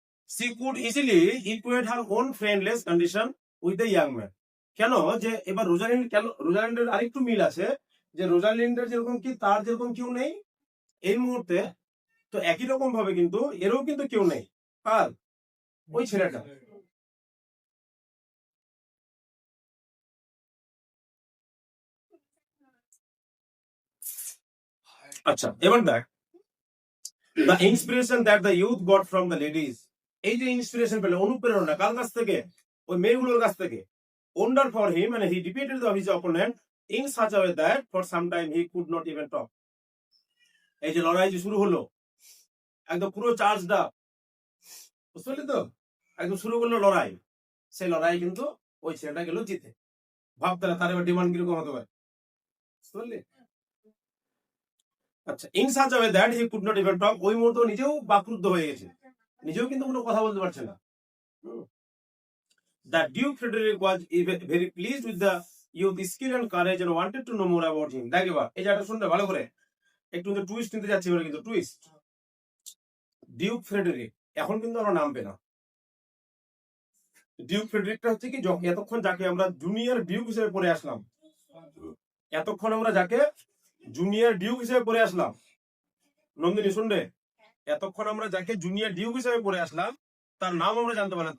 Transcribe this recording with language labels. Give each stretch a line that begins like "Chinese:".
English: She could easily equate her own friendless condition with the young man.
Bangla: কেন যে এবার Rosalind, কেন রোজালিন্ডের আরেকটু মিল আছে, যে রোজালিন্ডের যেরকম কি তার যেরকম কেউ নেই এই মুহূর্তে, তো একই রকম ভাবে কিন্তু এরও কিন্তু কেউ নেই। কার? ওই ছেলেটা। আচ্ছা এবার দেখ,
English: the inspiration that the youth got from the ladies.
Bangla: এই যে ইন্সপিরেশন পেলে, অনুপ্রেরণা কার কাছ থেকে, ওই মেয়েগুলোর কাছ থেকে।
English: wonder for him and he defeated his opponent in such a way that for some time he could not even talk.
Bangla: এই যে লড়াই যে শুরু হলো, একদম পুরো চার্জটা, বুঝতে পারলি তো, একদম শুরু করলো লড়াই। সেই লড়াই কিন্তু ওই ছেলেটা গেল জিতে। ভাবতে তার এবার ডিমান্ড কিরকম হতে পারে, বুঝতে পারলি? আচ্ছা,
English: In such a way that he could not even talk.
Bangla: ওই মুহূর্তে নিজেও বাকরুদ্ধ হয়ে গেছে, নিজেও কিন্তু কোনো কথা বলতে পারছে না।
English: The Duke Frederick was very pleased with the youth's skill and courage and wanted to know more about him.
Bangla: দেখ এবার এই জায়গাটা শুনতে ভালো করে, একটু কিন্তু টুইস্ট নিতে যাচ্ছি এবার, কিন্তু টুইস্ট। ডিউক ফ্রেডারিক এখন কিন্তু আমরা নাম পেলাম। ডিউক ফ্রেডারিকটা হচ্ছে কি, এতক্ষণ যাকে আমরা জুনিয়র ডিউক হিসেবে পড়ে আসলাম, এতক্ষণ আমরা যাকে জুনিয়র ডিউক হিসেবে পড়ে আসলাম, নন্দিনী শুনবে, এতক্ষণ আমরা যাকে জুনিয়র ডিউক হিসেবে পড়ে আসলাম তার নাম আমরা জানতে পারলাম।